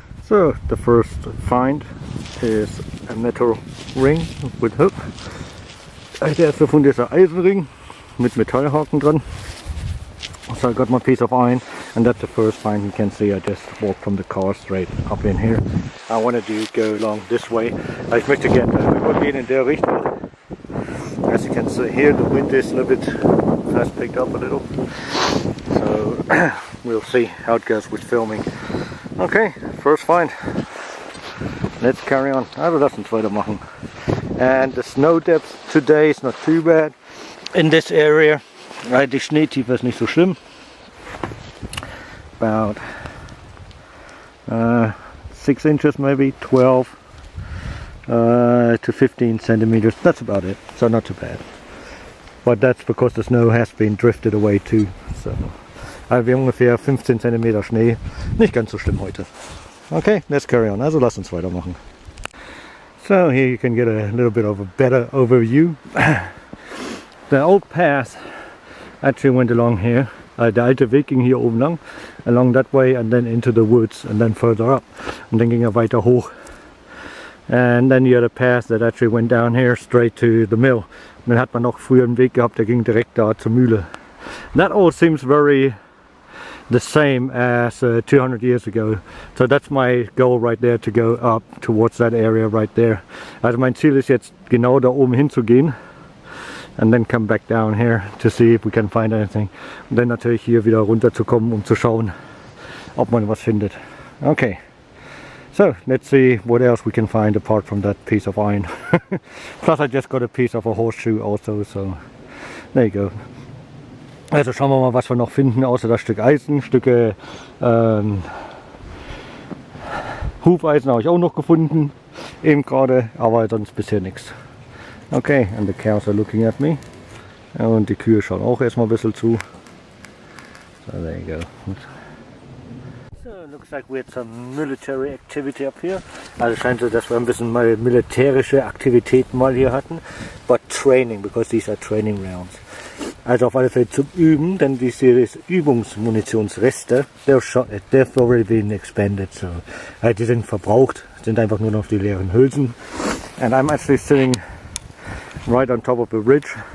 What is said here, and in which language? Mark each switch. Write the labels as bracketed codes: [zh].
[en] So the first find is a metal ring with hook. [de] Der erste Fund ist ein Eisenring mit Metallhaken dran. [en] So I got my piece of iron, and that's the first find. You can see I just walked from the car straight up in here. I wanted to go along this way. [de] Ich möchte gerne übergehen in der Richtung. [en] As you can see here, the wind is a little bit has picked up a little. So we'll see how it goes with filming. Okay, first find. Let's carry on. [de] Also lass uns weitermachen. [en] And the snow depth today is not too bad in this area. [de] Die Schneetiefe ist nicht so schlimm. [en] About 6 inches, maybe 12 to 15 centimeters. That's about it. So not too bad. But that's because the snow has been drifted away too. [de] So wir haben ungefähr 15 cm Schnee. Nicht ganz so schlimm heute. [en] Okay, let's carry on. [de] Also lass uns weitermachen. [en] So here you can get a little bit of a better overview. The old path actually went along here. [de] Der alte Weg ging hier oben lang, [en] along that way and then into the woods and then further up. [de] Und dann ging er weiter hoch. [en] And then you had a path that actually went down here straight to the mill. [de] Und dann hat man noch früher einen Weg gehabt, der ging direkt da zur Mühle [en] That all seems very the same as 200 years ago. So that's my goal right there, to go up towards that area right there. [de] Also mein Ziel ist jetzt genau da oben hinzugehen [en] and then come back down here to see if we can find anything. [de] Und dann natürlich hier wieder runter zu kommen, um zu schauen, ob man was findet. [en] Okay. So let's see what else we can find apart from that piece of iron. Plus I just got a piece of a horseshoe also, so there you go. [de] Also schauen wir mal, was wir noch finden, außer das Stück Eisen. Stücke Hufeisen habe ich auch noch gefunden, eben gerade, aber sonst bisher nichts. [en] Okay, and the cows are looking at me. [de] Und die Kühe schauen auch erstmal ein bisschen zu. [en] So there you go. So, looks like we had some military activity up here. [de] Also scheint so, dass wir ein bisschen mal militärische Aktivitäten mal hier hatten. [en] But training, because these are training rounds. [de] Also auf alle Fälle zum Üben, denn diese Übungsmunitionsreste, [en] they've already been expended, [de] so die sind verbraucht, sind einfach nur noch die leeren Hülsen. [en] And I'm actually sitting right on top of the ridge.